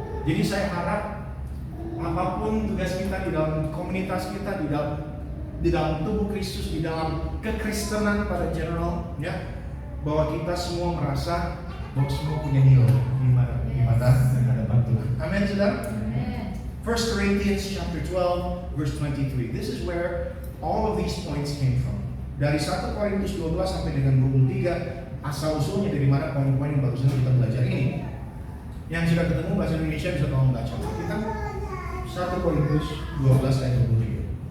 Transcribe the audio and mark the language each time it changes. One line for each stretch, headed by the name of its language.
Indonesian: Jadi saya harap apapun tugas kita di dalam komunitas kita, di dalam tubuh Kristus, di dalam kekristenan pada general, ya, bahwa kita semua merasa bahwa semua punya nilai di mata dan hadapan Tuhan. Amin, saudara.
English: 1 Corinthians chapter 12 verse 23. This is where all of these points came from.
Indonesian: Dari 1 Korintus 12 sampai dengan 23, asal usulnya dari mana poin-poin yang barusan kita belajar ini. Yang sudah ketemu bahasa Indonesia bisa tolong baca. Kita 1 Korintus 12 ayat 23.